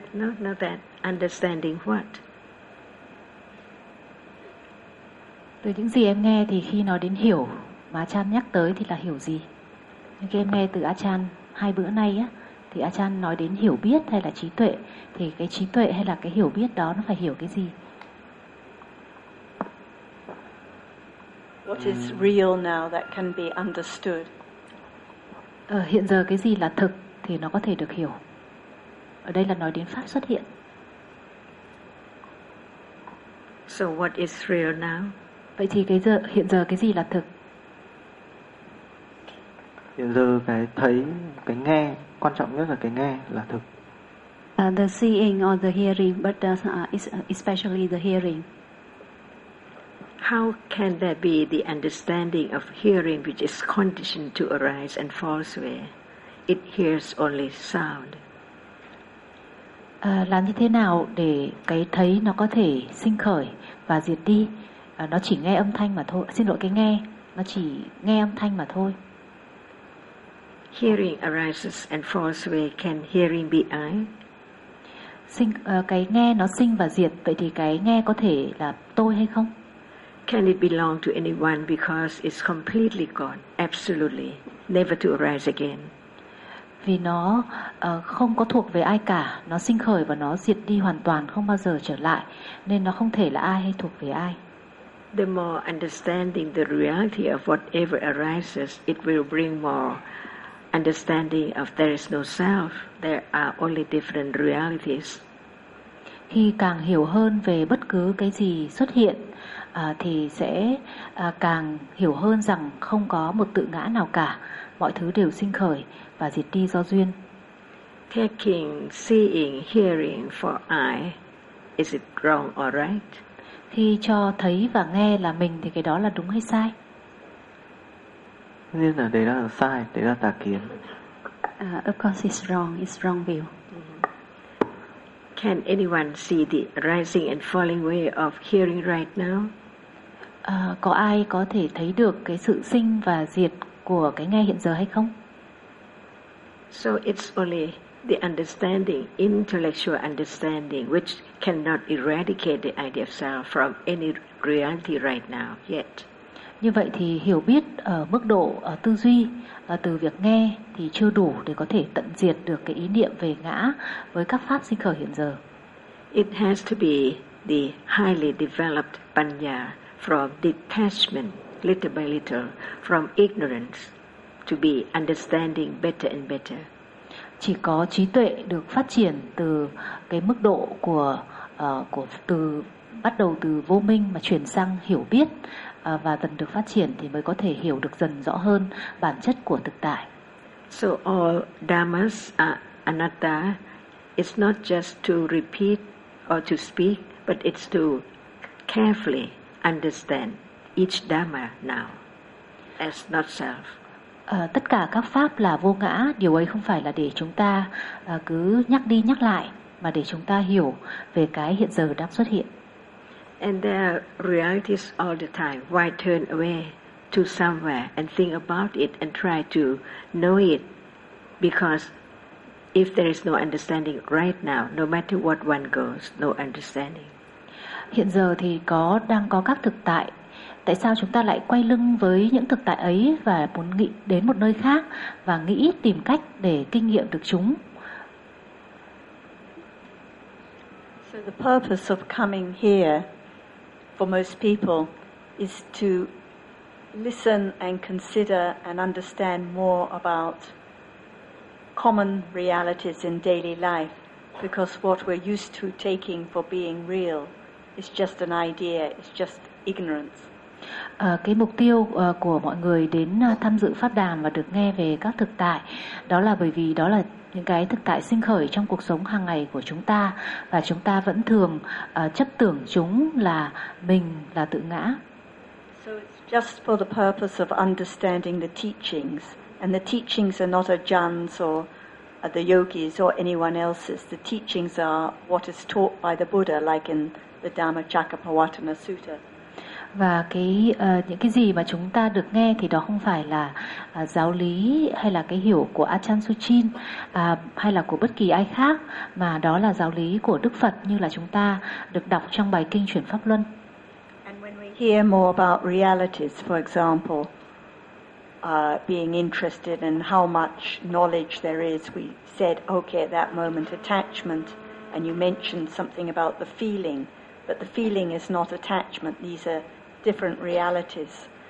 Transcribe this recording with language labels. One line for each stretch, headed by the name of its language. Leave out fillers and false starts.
English: not that understanding what.
Vietnamese: Từ những gì em nghe thì khi nói đến hiểu mà Achan nhắc tới thì là hiểu gì? Nhưng khi em nghe từ Achan hai bữa nay á thì Achan nói đến hiểu biết hay là trí tuệ, thì cái trí tuệ hay là cái hiểu biết đó nó phải hiểu cái gì?
English: What is real now that can be understood?
Vietnamese: Hiện giờ cái gì là thực thì nó có thể được hiểu. Ở đây là nói đến pháp xuất hiện.
English: So what is real now?
Vietnamese: Vậy thì cái giờ, hiện giờ cái gì là thực? Hiện giờ cái thấy, cái nghe, quan trọng nhất là cái nghe là thực.
English: The seeing or the hearing, but especially the hearing. How can there be the understanding of hearing which is conditioned to arise and falls away? It hears only sound.
Vietnamese: Làm như thế nào để cái thấy nó có thể sinh khởi và diệt đi? Nó chỉ nghe âm thanh mà thôi. Xin lỗi, cái nghe, nó chỉ nghe âm thanh mà thôi.
English: Hearing arises and falls away. Can hearing be I?
Vietnamese: Cái nghe nó sinh và diệt, vậy thì cái nghe có thể là tôi hay không?
English: Can it belong to anyone because it's completely gone, absolutely, never to arise again?
Vietnamese: Vì nó không có thuộc về ai cả, nó sinh khởi và nó diệt đi hoàn toàn, không bao giờ trở lại, nên nó không thể là ai hay thuộc về ai.
English: The more understanding the reality of whatever arises, it will bring more understanding of there is no self, there are only different realities.
Vietnamese: Khi càng hiểu hơn về bất cứ cái gì xuất hiện, thì sẽ càng hiểu hơn rằng không có một tự ngã nào cả, mọi thứ đều sinh khởi và diệt đi do duyên.
English: Taking seeing, hearing for I, is it wrong or right?
Vietnamese: Khi cho thấy và nghe là mình thì cái đó là đúng hay sai? Nên là đấy là sai, đấy là tà kiến.
English: Of course it's wrong view. Can anyone see the rising and falling away of hearing right now?
Vietnamese: Có ai có thể thấy được cái sự sinh và diệt của cái nghe hiện giờ hay không?
English: So it's only the understanding, intellectual understanding, which cannot eradicate the idea of self from any reality right now yet.
Vietnamese: Như vậy thì hiểu biết ở mức độ tư duy từ việc nghe thì chưa đủ để có thể tận diệt được cái ý niệm về ngã với các pháp sinh khởi hiện giờ.
English: It has to be the highly developed panya from detachment, little by little, from ignorance, to be understanding better and better.
Vietnamese: Chỉ có trí tuệ được phát triển từ cái mức độ của từ bắt đầu từ vô minh mà chuyển sang hiểu biết, và dần được phát triển thì mới có thể hiểu được dần rõ hơn bản chất của thực tại.
English: So all dhammas are anatta. It's not just to repeat or to speak, but it's to carefully understand each dhamma now as not self.
Vietnamese: Tất cả các pháp là vô ngã, điều ấy không phải là để chúng ta cứ nhắc đi nhắc lại, mà để chúng ta hiểu về cái hiện giờ đang xuất hiện.
English: And there are realities all the time. Why turn away to somewhere and think about it and try to know it? Because if there is no understanding right now, no matter what one goes, no understanding.
Vietnamese: Hiện giờ thì đang có các thực tại. Tại sao chúng ta lại quay lưng với những thực tại ấy và muốn nghĩ đến một nơi khác và nghĩ tìm cách để kinh nghiệm được chúng?
English: So the purpose of coming here for most people is to listen and consider and understand more about common realities in daily life, because what we're used to taking for being real is just an idea, it's just ignorance.
Vietnamese: Cái mục tiêu của mọi người đến tham dự pháp đàm và được nghe về các thực tại đó là bởi vì đó là những cái thực tại sinh khởi trong cuộc sống hàng ngày của chúng ta, và chúng ta vẫn thường chấp tưởng chúng là mình, là tự ngã.
English: So it's just for the purpose of understanding the teachings, and the teachings are not Ajahn's or the yogis or anyone else's. The teachings are what is taught by the Buddha, like in the Dhammacakkappavattana Sutta.
Vietnamese: Và những cái gì mà chúng ta được nghe thì đó không phải là giáo lý hay là cái hiểu của Ajahn Suchin hay là của bất kỳ ai khác, mà đó là giáo lý của Đức Phật như là chúng ta được đọc trong bài kinh chuyển pháp luân.
English: And when we hear more about realities, for example, being interested in how much knowledge there is, we said okay at that moment attachment, and you mentioned something about the feeling. But the feeling is not attachment. These are different realities.